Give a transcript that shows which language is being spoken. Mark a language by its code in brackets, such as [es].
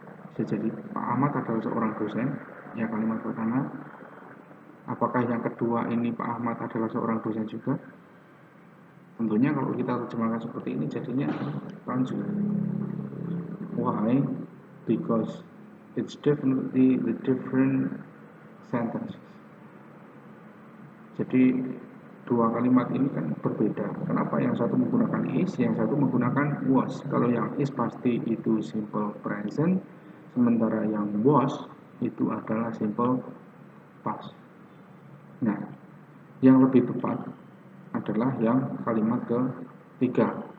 [id] Bisa jadi Pak Ahmad adalah seorang dosen, ya kalimat pertama. Apakah yang kedua ini Pak Ahmad adalah seorang dosen juga? Tentunya kalau kita terjemahkan seperti ini jadinya lanjut. [en] Why? Because it's definitely the different sentences. [id] Jadi dua kalimat ini kan berbeda. Kenapa yang satu menggunakan is, yang satu menggunakan was? Kalau yang is pasti itu simple present, sementara yang was itu adalah simple past. Nah, yang lebih tepat adalah yang kalimat ketiga.